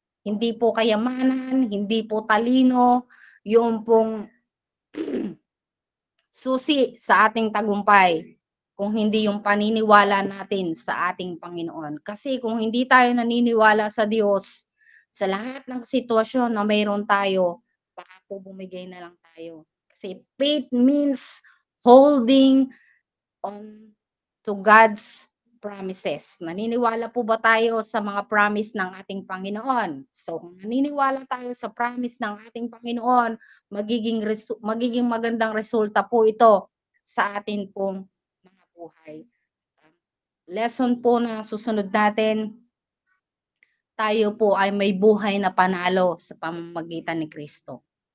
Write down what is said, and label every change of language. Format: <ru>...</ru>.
<tl>Hindi po kayamanan, hindi po talino, yung pong susi sa ating tagumpay kung hindi yung paniniwala natin sa ating Panginoon. Kasi kung hindi tayo naniniwala sa Diyos, sa lahat ng sitwasyon na mayroon tayo, baka po bumigay na lang tayo.</tl> <en>Kasi faith means holding on to God's promises.</en> <tl>Naniniwala po ba tayo sa mga promise ng ating Panginoon? So, kung naniniwala tayo sa promise ng ating Panginoon, magiging magandang resulta po ito sa atin pong mga buhay. Lesson po na susunod natin, tayo po ay may buhay na panalo sa pamamagitan ni Kristo.</tl>